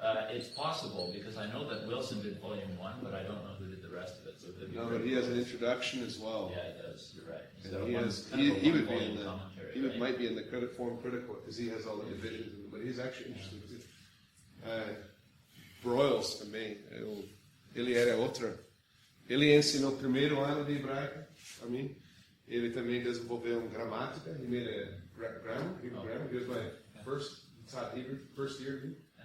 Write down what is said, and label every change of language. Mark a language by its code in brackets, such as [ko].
[en] It's possible, because I know that Wilson did volume 1, but I don't know who did the rest of it. So No, but he has an introduction as well. Yeah, he does. You're right. And So he would be in the commentary, he would, right? might be in the form critical because he has all the divisions. But he's actually interesting too. [pt] Broyles também. Ele era outra. Ele ensinou o primeiro ano de hebraico a mim. Ele também desenvolveu gramática. [en] He made a grammar. He was my taught Hebrew first year.